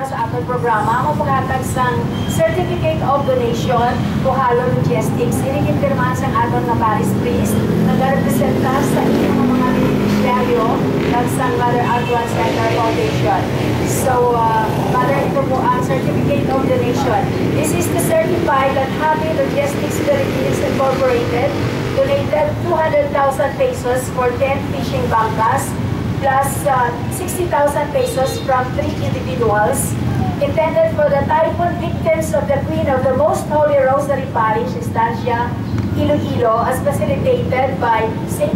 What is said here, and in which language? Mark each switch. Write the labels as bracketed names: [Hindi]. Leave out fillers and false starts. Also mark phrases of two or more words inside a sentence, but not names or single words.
[Hiligaynon] ating programa, mo paghatag sang [English] Certificate of Donation to Halo Logistics. [Hiligaynon] Inikimpirmahan sang aton nga Paris Priest, nag-representa sa inyong mga beneficiaryo ng sang Mother Antoine Center Foundation. [English] So, Mother, [Filipino] ito po ang [English] Certificate of Donation. This is to certify that Happy Logistics Philippines Incorporated donated 200,000 pesos for 10 fishing bangkas plus 60,000 pesos from 3 individuals intended for the typhoon victims of the Queen of the Most Holy Rosary Parish, Estancia, Iloilo, as facilitated by St.